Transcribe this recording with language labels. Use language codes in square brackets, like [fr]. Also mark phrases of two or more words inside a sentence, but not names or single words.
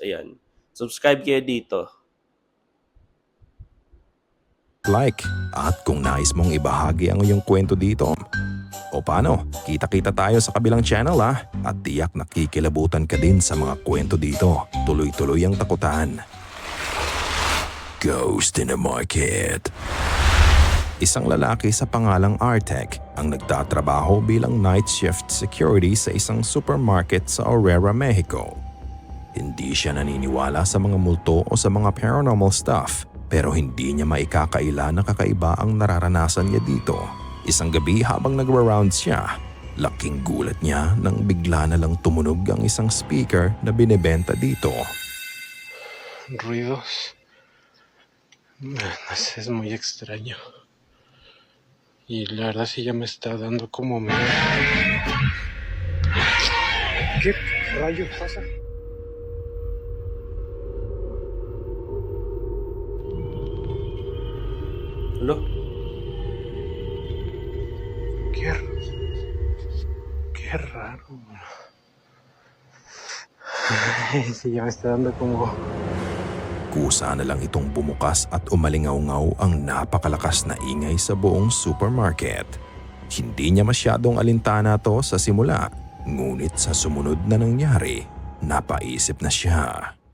[tl] Ayan. Subscribe kayo dito. like at kung nais mong ibahagi ang iyong kwento dito. O paano, kita-kita tayo sa kabilang channel at tiyak nakikilabutan ka din sa mga kwento dito. Tuloy-tuloy ang takutan. Ghost in the Market. Isang lalaki sa pangalang Artek ang nagtatrabaho bilang [en] night shift security [tl] sa isang supermarket sa Aurora, Mexico. Hindi siya naniniwala sa mga multo o sa mga [en] paranormal stuff, [tl] pero hindi niya maikakaila na kakaiba ang nararanasan niya dito. Isang gabi habang nagra-rounds siya, laking gulat niya nang bigla na lang tumunog ang isang speaker na binebenta dito. [es] Ruidos. No sé, es muy extraño. Y la verdad sí ya me está dando como miedo. ¿Qué rayos pasa? [tl] Ano? [es] Qué raro. Sí, ya me está dando como... [tl] Kusa na lang itong bumukas at umalingaw-ngaw ang napakalakas na ingay sa buong supermarket. Hindi niya masyadong alintana to sa simula, ngunit sa sumunod na nangyari, napaisip na siya.